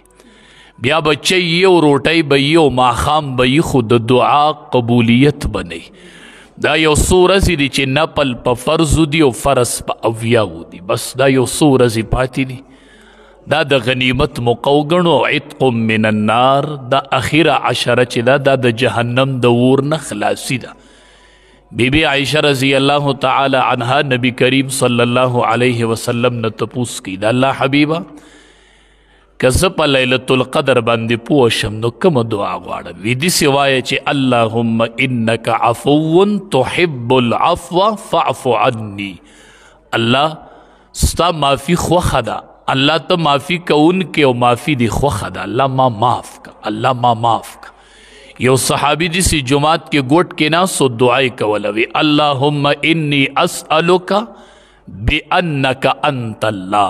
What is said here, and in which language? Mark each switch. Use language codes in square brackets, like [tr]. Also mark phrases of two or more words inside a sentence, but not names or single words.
[ps] بیا به چای یي او روټۍ به یي او ماښام به یي، خو د دعا قبولیت به نه. دا یو څو ورځې دي چې نفل په فرضو دي او فرض په اویاو دي. بس دا یو څو ورځې پاتې دي. دا د غنیمت موقع وګڼو. [ar] عتق من النار، [ps] دا اخیره عشره چې ده، دا د جهنم د اور نه خلاصي ده. بی عائشہ [ar] رضی اللہ تعالی عنها [ps] نبی کریم [ar] صلی اللہ علیہ وسلم [ps] نه تپوس کی، دا الله حبیبه که زه په [ar] لیلة القدر [ps] باندې پوه شم نو کومه دعا غواړم؟ وی داسې وایه چې [ar] اللهم انک عفو تحب العفو فاعف عني. [ps] الله ستا معافي خوښه ده، الله ته معافي کوونکی او معافي دې خوښه ده. الله ما معاف که، الله ما معاف که. یو صحابي داسې جماعت کې ګوټ کې ناست و دعای کوله، وی [ar] اللهم انی اسألک بانک انت الله.